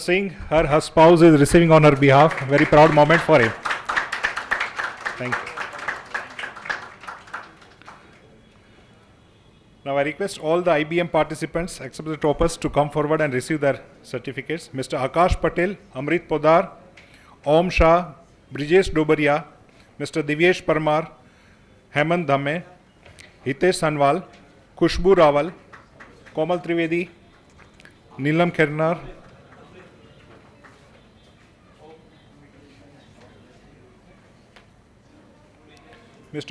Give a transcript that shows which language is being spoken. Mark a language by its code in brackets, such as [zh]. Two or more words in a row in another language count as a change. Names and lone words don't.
[en] Singh, her spouse is receiving on her behalf. Very proud moment for him. Thank you. Now I request all the IBM participants, except the toppers, to come forward and receive their certificates. Mr. Akash Patel, Amrit Podar, Om Shah, Brijesh Dobaria, Mr. Divyesh Parmar, Hemant Dhamme, Hitesh Sanwal, Khushbu Rawal, Komal Trivedi, Neelam Khernar, Mr.